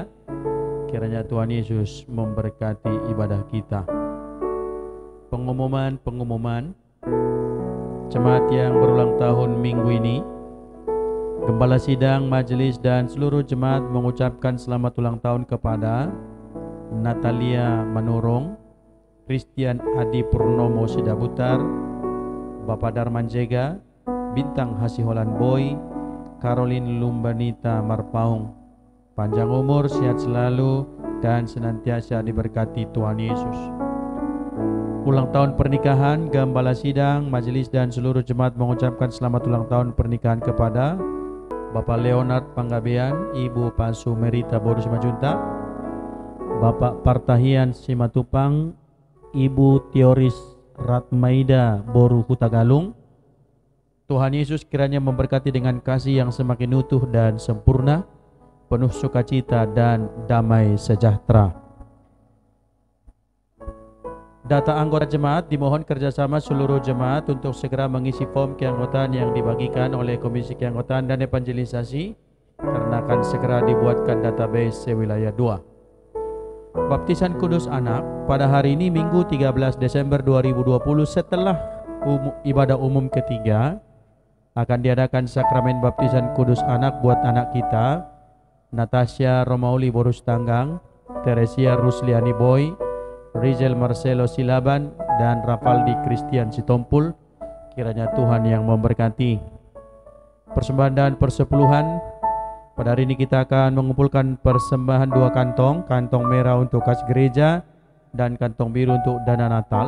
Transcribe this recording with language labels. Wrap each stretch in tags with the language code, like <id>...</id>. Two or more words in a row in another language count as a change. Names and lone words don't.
<id>Kiranya Tuhan Yesus memberkati ibadah kita. Pengumuman jemaat yang berulang tahun minggu ini. Gembala sidang, majelis dan seluruh jemaat mengucapkan selamat ulang tahun kepada Natalia Manurung, Christian Adi Purnomo Sidabutar, Bapak Darman Jega, Bintang Hasiholan Boy, Caroline Lumbanita Marpaung. Panjang umur, sehat selalu, dan senantiasa diberkati Tuhan Yesus. Ulang tahun pernikahan, Gembala sidang, majelis dan seluruh jemaat mengucapkan selamat ulang tahun pernikahan kepada Bapak Leonard Panggabean, Ibu Pasu Merita Boru Simajunta, Bapak Partahian Simatupang, Ibu Teoris Ratmaida Boru Hutagalung. Tuhan Yesus kiranya memberkati dengan kasih yang semakin utuh dan sempurna, penuh sukacita dan damai sejahtera. Data anggota jemaat dimohon kerjasama seluruh jemaat untuk segera mengisi form keanggotaan yang dibagikan oleh Komisi Keanggotaan dan Evangelisasi, karena akan segera dibuatkan database sewilayah 2. Baptisan Kudus Anak pada hari ini Minggu 13 Desember 2020 setelah ibadah umum ketiga akan diadakan sakramen baptisan Kudus Anak buat anak kita Natasha Romauli Borus Tanggang, Teresia Rusliani Boy, Rizal Marcelo Silaban dan Rafaldi Christian Sitompul. Kiranya Tuhan yang memberkati. Persembahan dan persepuluhan. Pada hari ini kita akan mengumpulkan persembahan 2 kantong, kantong merah untuk kas gereja dan kantong biru untuk dana Natal.</id>